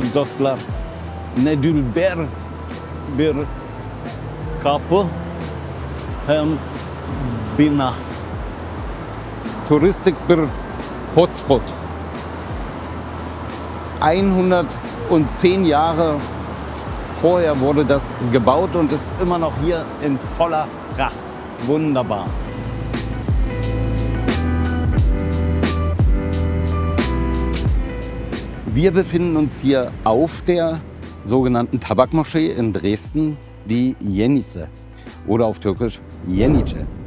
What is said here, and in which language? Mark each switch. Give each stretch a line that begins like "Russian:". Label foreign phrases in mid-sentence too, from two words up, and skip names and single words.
Crimean Tatar: dostlar, ne dülber bir kapı hem bina.
German: Touristik bir Hotspot. 110 Jahre vorher wurde das gebaut und ist immer noch hier in voller Pracht. Wunderbar. Wir befinden uns hier auf der sogenannten Tabakmoschee in Dresden, die Jenice oder auf Türkisch Yenice.